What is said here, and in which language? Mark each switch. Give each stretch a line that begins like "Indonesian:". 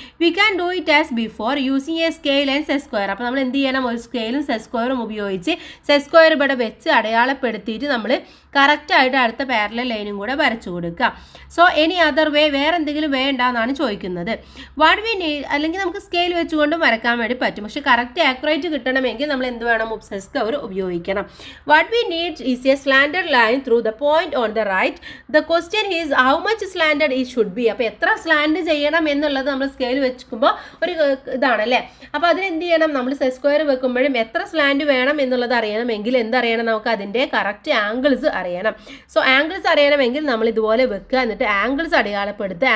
English: We can do it as before using a scale and set square.
Malayalam: അപ്പോൾ നമ്മൾ എന്ത് ചെയ്യണം, ഒരു സ്കെയിലും സെറ്റ് സ്ക്വയറും ഉപയോഗിച്ച് സെറ്റ് സ്ക്വയർ ഇവിടെ വെച്ച് അടയാളപ്പെടുത്തിയിട്ട് നമ്മൾ കറക്റ്റായിട്ട് അടുത്ത പാരലൽ ലൈനും കൂടെ വരച്ചു കൊടുക്കുക.
English: so any other way,
Malayalam: വേറെ എന്തെങ്കിലും വേണ്ട എന്നാണ് ചോദിക്കുന്നത്.
English: what we need,
Malayalam: അല്ലെങ്കിൽ നമുക്ക് സ്കെയിൽ വെച്ചുകൊണ്ടും വരക്കാൻ വേണ്ടി പറ്റും, പക്ഷേ കറക്റ്റ് ആക്യുറേറ്റ് കിട്ടണമെങ്കിൽ നമ്മൾ എന്ത് വേണം, സെറ്റ് സ്ക്വയർ ഉപയോഗിക്കണം.
English: What we need is a slanted line through the point on the right. The question is how much slanted it should be.
Malayalam: അപ്പോൾ എത്ര സ്ലാൻഡ് ചെയ്യണം എന്നുള്ളത് നമ്മൾ സ്കെയിൽ വെക്കുമ്പോൾ ഒരു ഇതാണല്ലേ. അപ്പോൾ അതിനെന്ത് ചെയ്യണം, നമ്മൾ സെറ്റ് സ്ക്വയർ വെക്കുമ്പോഴും എത്ര സ്ലാൻഡ് വേണം എന്നുള്ളത് അറിയണമെങ്കിൽ എന്തറിയണം, നമുക്ക് അതിൻ്റെ കറക്റ്റ് ആംഗിൾസ് അറിയണം. സോ ആംഗിൾസ് അറിയണമെങ്കിൽ നമ്മൾ ഇതുപോലെ വെക്കുക, എന്നിട്ട് ആംഗിൾസ് അടയാളപ്പെടുത്തുക.